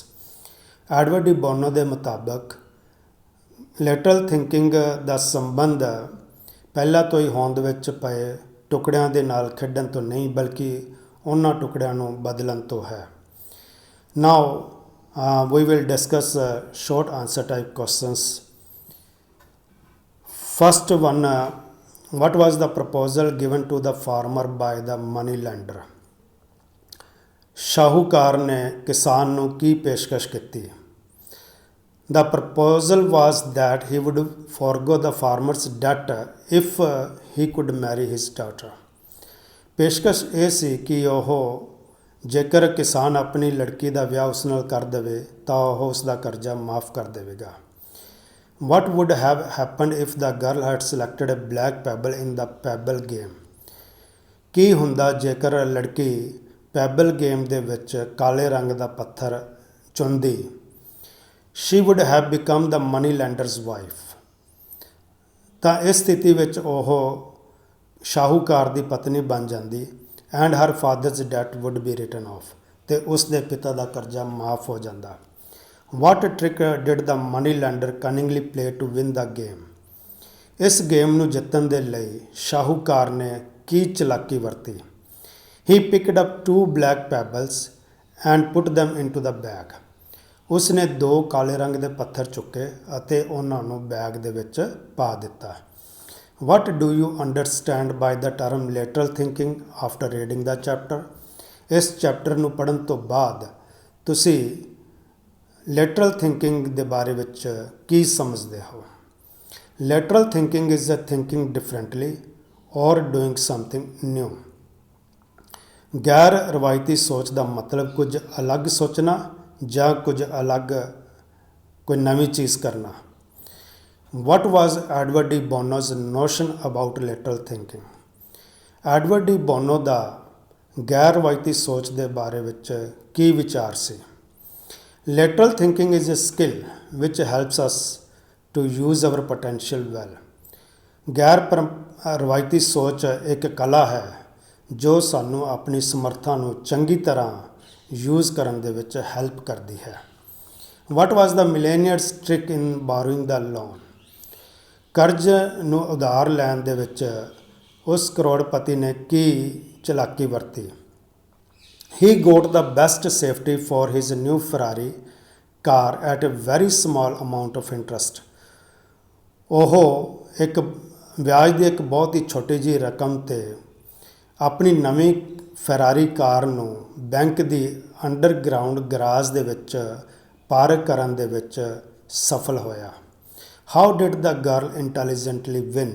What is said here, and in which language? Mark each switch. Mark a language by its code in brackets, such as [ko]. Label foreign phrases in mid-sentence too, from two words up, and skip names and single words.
[pa] ਐਡਵਰਡ ਡੀ ਬੋਨੋ ਦੇ ਮੁਤਾਬਕ [en] lateral thinking [pa] ਦਾ ਸੰਬੰਧ ਪਹਿਲਾਂ ਤੋਂ ਹੀ ਹੋਂਦ ਵਿੱਚ ਪਏ ਟੁਕੜਿਆਂ ਦੇ ਨਾਲ ਖੇਡਣ ਤੋਂ ਨਹੀਂ, ਬਲਕਿ ਉਹਨਾਂ ਟੁਕੜਿਆਂ ਨੂੰ ਬਦਲਣ ਤੋਂ ਹੈ। [en] ਨਾਓ we will discuss short answer type questions. First one, what was the proposal given to the farmer by the money lender? [pa] ਸ਼ਾਹੂਕਾਰ ਨੇ ਕਿਸਾਨ ਨੂੰ ਕੀ ਪੇਸ਼ਕਸ਼ ਕੀਤੀ? [en] The proposal was that he would forego the farmer's debt if he could marry his daughter. [pa] ਪੇਸ਼ਕਸ਼ ਇਹ ਸੀ ਕਿ ਉਹ ਜੇਕਰ ਕਿਸਾਨ ਆਪਣੀ ਲੜਕੀ ਦਾ ਵਿਆਹ ਉਸ ਨਾਲ ਕਰ ਦੇਵੇ ਤਾਂ ਉਹ ਉਸ ਦਾ ਕਰਜ਼ਾ ਮਾਫ ਕਰ ਦੇਵੇਗਾ। [en] What would have happened if the girl had selected a black pebble in the pebble game? [pa] ਕੀ ਹੁੰਦਾ ਜੇਕਰ ਲੜਕੀ [en] pebble game [pa] ਦੇ ਵਿੱਚ ਕਾਲੇ ਰੰਗ ਦਾ ਪੱਥਰ ਚੁਣਦੀ? [en] She would have become the money lender's wife. [pa] ਤਾਂ ਇਸ ਸਥਿਤੀ ਵਿੱਚ ਉਹ ਸ਼ਾਹੂਕਾਰ ਦੀ ਪਤਨੀ ਬਣ ਜਾਂਦੀ [en] and her father's debt would be written off, [pa] ਤੇ ਉਸ ਦੇ ਪਿਤਾ ਦਾ ਕਰਜ਼ਾ ਮਾਫ ਹੋ ਜਾਂਦਾ। [en] What trick did the money lender cunningly play to win the game? [pa] ਇਸ ਗੇਮ ਨੂੰ ਜਿੱਤਣ ਦੇ ਲਈ ਸ਼ਾਹੂਕਾਰ ਨੇ ਕੀ ਚਲਾਕੀ ਵਰਤੀ? [en] He picked up 2 black pebbles and put them into the bag. [pa] ਉਸ ਨੇ 2 ਕਾਲੇ ਰੰਗ ਦੇ ਪੱਥਰ ਚੁੱਕੇ ਅਤੇ ਉਹਨਾਂ ਨੂੰ ਬੈਗ ਦੇ ਵਿੱਚ ਪਾ ਦਿੱਤਾ। [en] What do you understand by the term lateral thinking after reading the chapter? [pa] ਇਸ ਚੈਪਟਰ ਨੂੰ ਪੜ੍ਹਨ ਤੋਂ ਬਾਅਦ ਤੁਸੀਂ [en] lateral thinking [pa] ਦੇ ਬਾਰੇ ਵਿੱਚ ਕੀ ਸਮਝਦੇ ਹੋ? [en] Lateral thinking is a thinking differently or doing something new. [pa] ਗੈਰ ਰਵਾਇਤੀ ਸੋਚ ਦਾ ਮਤਲਬ ਕੁਝ ਅਲੱਗ ਸੋਚਣਾ ਜਾਂ ਕੁਝ ਅਲੱਗ ਕੋਈ ਨਵੀਂ ਚੀਜ਼ ਕਰਨਾ। [en] What was Edward D. Bono's notion about lateral thinking? [pa] ਐਡਵਰਡ ਡੀ ਬੋਨੋ ਦਾ ਗੈਰ ਰਵਾਇਤੀ ਸੋਚ ਦੇ ਬਾਰੇ ਵਿੱਚ ਕੀ ਵਿਚਾਰ ਸੀ? [en] Lateral thinking is a skill which helps us to use our potential well. [pa] ਗੈਰ ਰਵਾਇਤੀ ਸੋਚ ਇੱਕ ਕਲਾ ਹੈ ਜੋ ਸਾਨੂੰ ਆਪਣੀ ਸਮਰੱਥਾ ਨੂੰ ਚੰਗੀ ਤਰ੍ਹਾਂ ਯੂਜ਼ ਕਰਨ ਦੇ ਵਿੱਚ ਹੈਲਪ ਕਰਦੀ ਹੈ। [en] What was the millionaire's trick in borrowing the loan? [pa] ਕਰਜ਼ ਨੂੰ ਉਧਾਰ ਲੈਣ ਦੇ ਵਿੱਚ ਉਸ ਕਰੋੜਪਤੀ ਨੇ ਕੀ ਚਲਾਕੀ ਵਰਤੀ? [en] He got the best safety for his new Ferrari car at a very small amount of interest. [pa] ਉਹ ਇੱਕ ਵਿਆਜ ਦੀ ਇੱਕ ਬਹੁਤ ਹੀ ਛੋਟੀ ਜਿਹੀ ਰਕਮ ਤੇ ਆਪਣੀ ਨਵੀਂ ਫੈਰਾਰੀ ਕਾਰ ਨੂੰ ਬੈਂਕ ਦੀ [en] underground garage [pa] ਦੇ ਵਿੱਚ ਪਾਰਕ ਕਰਨ ਦੇ ਵਿੱਚ ਸਫਲ ਹੋਇਆ। [en] How did the girl intelligently win?